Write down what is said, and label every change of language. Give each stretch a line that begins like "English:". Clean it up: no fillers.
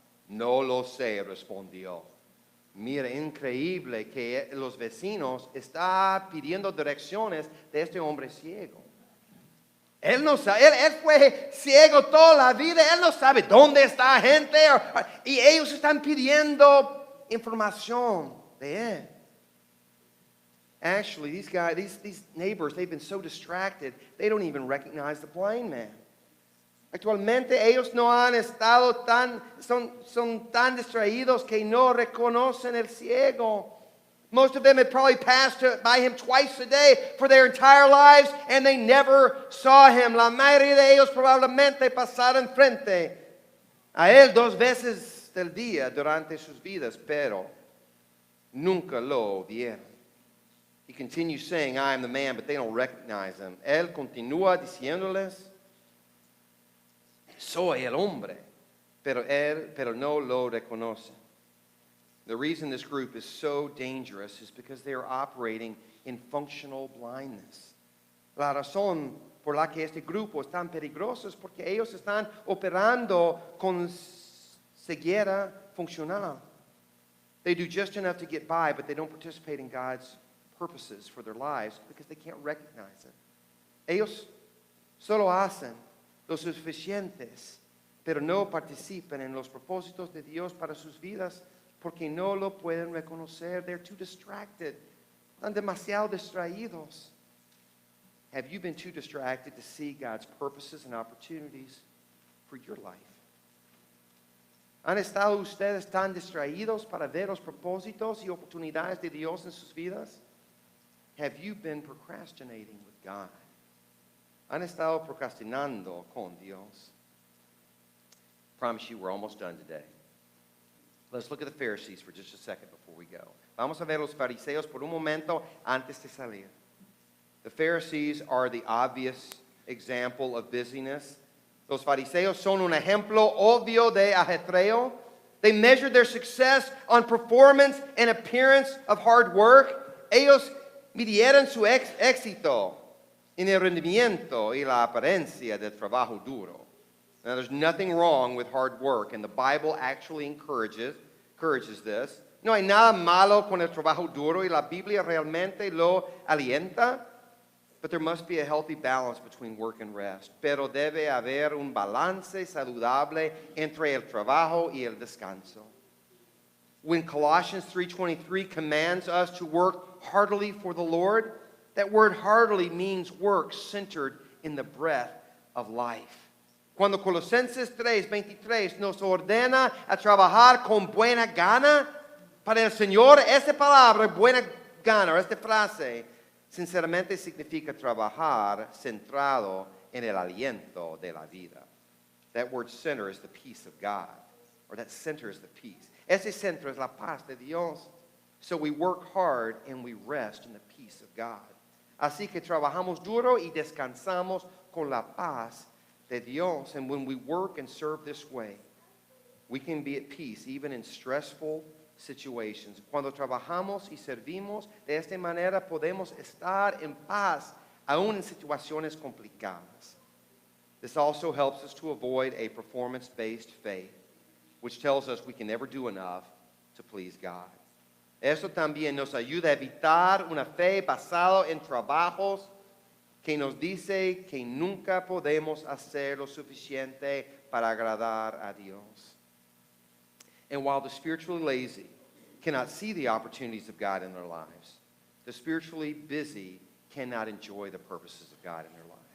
Spanish: No lo sé, respondió. Mira, increíble que los vecinos están pidiendo direcciones de este hombre ciego. Él no sabe, él fue ciego toda la vida, él no sabe dónde está gente. Y ellos están pidiendo información de él.
English: Actually, these neighbors, they've been so distracted, they don't even recognize the blind man.
Spanish: Actualmente ellos no han estado son tan distraídos que no reconocen el ciego.
English: Most of them had probably passed by him twice a day for their entire lives, and they never saw him.
Spanish: La mayoría de ellos probablemente pasaron frente a él 2 veces del día durante sus vidas, pero nunca lo vieron.
English: He continues saying, I am the man, but they don't recognize him.
Spanish: Él continúa diciéndoles, soy el hombre, pero no lo reconocen.
English: The reason this group is so dangerous is because they are operating in functional blindness.
Spanish: La razón por la que este grupo es tan peligroso es porque ellos están operando con ceguera funcional.
English: They do just enough to get by, but they don't participate in God's purposes for their lives because they can't recognize it.
Spanish: Ellos solo hacen lo suficientes, pero no participan en los propósitos de Dios para sus vidas porque no lo pueden reconocer.
English: They're too distracted.
Spanish: Están demasiado distraídos.
English: Have you been too distracted to see God's purposes and opportunities for your life?
Spanish: ¿Han estado ustedes tan distraídos para ver los propósitos y oportunidades de Dios en sus vidas?
English: Have you been procrastinating with God?
Spanish: ¿Han estado procrastinando con Dios?
English: I promise you we're almost done today. Let's look at the Pharisees for just a second before we go.
Spanish: Vamos a ver los fariseos por un momento antes de salir.
English: The Pharisees are the obvious example of busyness.
Spanish: Los fariseos son un ejemplo obvio de ajetreo.
English: They measured their success on performance and appearance of hard work.
Spanish: Ellos midieron su éxito en el rendimiento y la apariencia del trabajo duro.
English: Now, there's nothing wrong with hard work, and the Bible actually encourages this.
Spanish: No hay nada malo con el trabajo duro, y la Biblia realmente lo alienta.
English: But there must be a healthy balance between work and rest.
Spanish: Pero debe haber un balance saludable entre el trabajo y el descanso.
English: When Colossians 3:23 commands us to work heartily for the Lord, that word heartily means work centered in the breath of life.
Spanish: Cuando Colosenses 3:23 nos ordena a trabajar con buena gana para el Señor, esta palabra, buena gana, o esta frase, sinceramente significa trabajar centrado en el aliento de la vida.
English: That word center is the peace of God, or that center is the peace.
Spanish: Ese centro es la paz de Dios.
English: So we work hard and we rest in the peace of God.
Spanish: Así que trabajamos duro y descansamos con la paz de Dios.
English: And when we work and serve this way, we can be at peace even in stressful situations.
Spanish: Cuando trabajamos y servimos de esta manera, podemos estar en paz aún en situaciones complicadas.
English: This also helps us to avoid a performance-based faith, which tells us we can never do enough to please God.
Spanish: Eso también nos ayuda a evitar una fe basada en trabajos que nos dice que nunca podemos hacer lo suficiente para agradar a Dios.
English: And while the spiritually lazy cannot see the opportunities of God in their lives, the spiritually busy cannot enjoy the purposes of God in their lives.